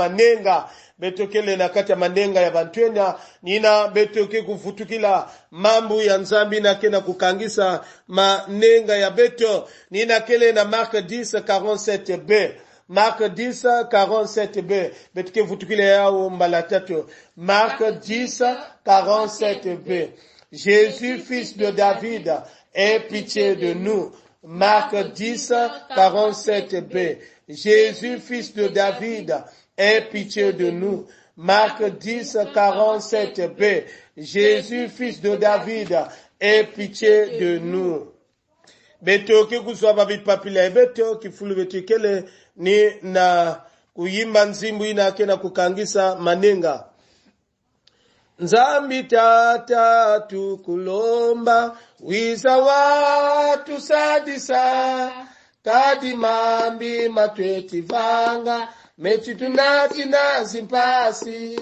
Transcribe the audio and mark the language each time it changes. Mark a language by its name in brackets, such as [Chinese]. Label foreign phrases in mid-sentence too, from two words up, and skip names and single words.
[Kituba (Democratic Republic of Congo)] manenga betu kele na kati ya manenga ya bantwenya nina betu ke kufutukila mambu ya nzambi na kena kukangisa manenga ya betu nina kele na Mark 10:47b Mark 10:47b betu ke futukile yao mbala tatu Mark 10:47b [French] Jésus fils de David aie pitié de nous. Marc 10:47b. Jésus, fils de David, aie pitié de nous. Marc 10:47b. Jésus, fils de David, aie pitié de nous. [Kituba (Democratic Republic of Congo)] Beto ki kuswa babit papila beto kifulu beto kele ni na kuyimba nzimbu ina kena kukangisa manenga. Nzambi tata tukulomba wiza watu sadisa kadi mambi matweti vanga mechi tunati na zimpasi.